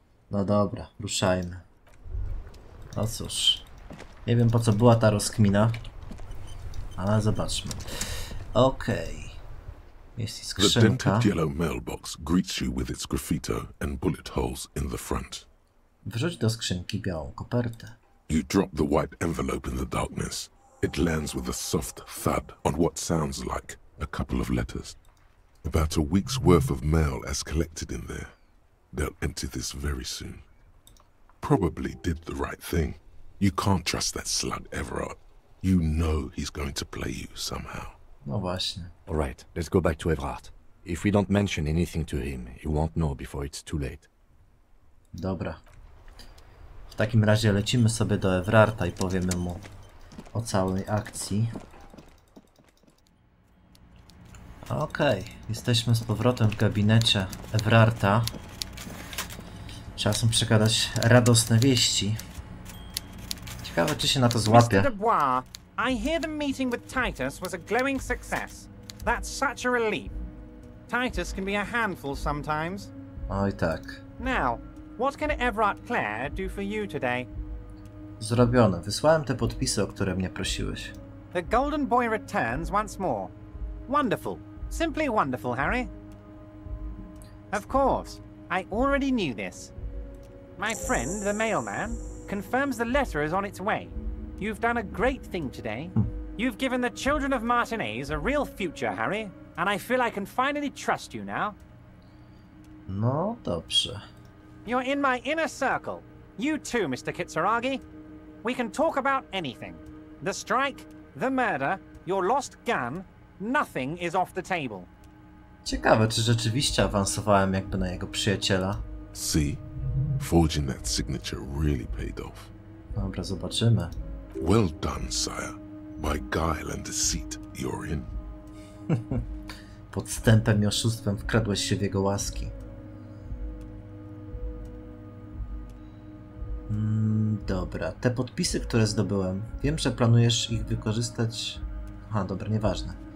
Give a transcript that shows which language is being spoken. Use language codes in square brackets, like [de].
[pl] No dobra, ruszajmy. No cóż, nie wiem po co była ta rozkmina, ale zobaczmy. Okej. Jest i [en] The [pl] skrzynka. [en] dented yellow mailbox greets you with its graffito and bullet holes in the front. [pl] Wrzuć do skrzynki białą kopertę. [en] You drop the white envelope in the darkness. It lands with a soft thud on what sounds like a couple of letters. About a week's worth of mail as collected in there. They'll empty this very soon. Probably did the right thing. You can't trust that slug Evrart. You know he's going to play you somehow. [pl] No właśnie. [en] All right, let's go back to Evrart. If we don't mention anything to him, he won't know before it's too late. [pl] Dobra. takim razie lecimy sobie do Evrarta i powiemy mu o całej akcji. Okej, jesteśmy z powrotem w gabinecie Evrarta. Czas mu przekazać radosne wieści. Ciekawe, czy się na to złapie. [en] Mr. Dubois, I hear the meeting with Titus was a glowing success. That's such a relief. Titus can be a handful sometimes. [pl] Oj tak. [en] Now, what can Evrart Claire do for you today? [pl] Zrobione. Wysłałem te podpisy, o które mnie prosiłeś. [en] The Golden Boy returns once more. Wonderful. Simply wonderful, Harry. Of course, I already knew this. My friend, the mailman, confirms the letter is on its way. You've done a great thing today. You've given the children of Martinez a real future, Harry, and I feel I can finally trust you now. [pl] No, dobrze. [en] You're in my inner circle. You too, Mr. Kutsuragiego. We can talk about anything. The strike, the murder, your lost gun, nothing is off the table. [pl] Ciekawe, czy rzeczywiście awansowałem jakby na jego przyjaciela. [en] See? Forging that signature really paid off. [pl] Dobra, zobaczymy. [en] Well done, sire. By guile and deceit, you're in. [pl] Podstępem i oszustwem wkradłeś się w jego łaski. Dobra, te podpisy, które zdobyłem, wiem, że planujesz ich wykorzystać... Aha, dobra, nieważne.